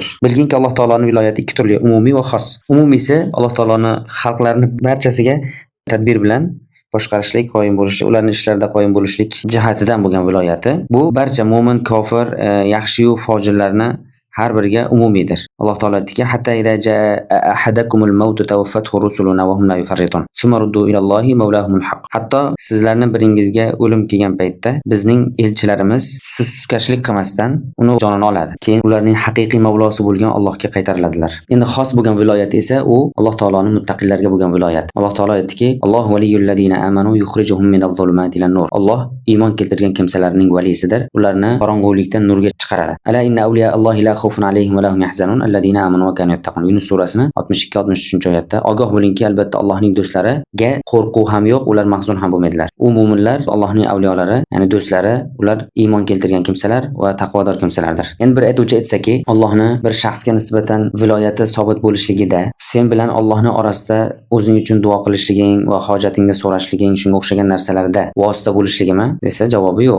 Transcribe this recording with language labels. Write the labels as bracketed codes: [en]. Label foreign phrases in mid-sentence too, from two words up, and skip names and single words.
[uz] Bilginki Alloh taoloning viloyati ikki turli, umumiy va xos. Umumiysi Alloh taoloning xalqlarni barchasiga tadbir bilan boshqarishlik, qoyim bo'lishlik, ularning ishlarida qoyim bo'lishlik jihatidan bo'lgan viloyati. Bu barcha mu'min, kofir, yaxshi-yu fojirlarni har biriga umumiydir. Alloh taolo aytdiki, [ar] حتى إذا جاء أحدكم الموت توفته رسلنا وهم لا يفرطون. ثم ردوا إلى الله مولاهم الحق. [uz] Hatto sizlarning biringizga o'lim kelgan paytda bizning elchilarimiz suskashlik qilmasdan uni jonini oladi. Keyin ularning haqiqiy mavlosi bo'lgan Allohga qaytariladilar. Endi xos bo'lgan viloyat esa u Alloh taoloning muttaqillarga bo'lgan viloyat. Alloh taolo aytdiki, [ar] الله ولي الذين آمنوا يخرجهم من الظلمات إلى النور. [uz] Alloh iymon keltirgan kimsalarning valisidir. Ularni qorong'ulikdan nurga chiqaradi. [ar] ألا إن أولياء الله لا خوف عليهم ولا هم يحزنون الذين آمنوا وكانوا يتقون. [uz] Yunus surasini 62-63-oyatda ogoh bo'lingki, albatta Allohning do'stlariga qo'rquv ham yo'q, ular mahzun ham bo'lmaydilar. U mu'minlar Allohning avliyolari, ya'ni do'stlari, ular iymon keltirgan kimsalar va taqvodor kimsalardir. Endi bir aytuvchi aytsaki, Allohni bir shaxsga nisbatan viloyati sobit bo'lishligida sen bilan Allohning orasida o'zing uchun duo qilishliging va hojatingni so'rashliging, shunga o'xshagan narsalarda vosita bo'lishligimi desa, javobi yo'q.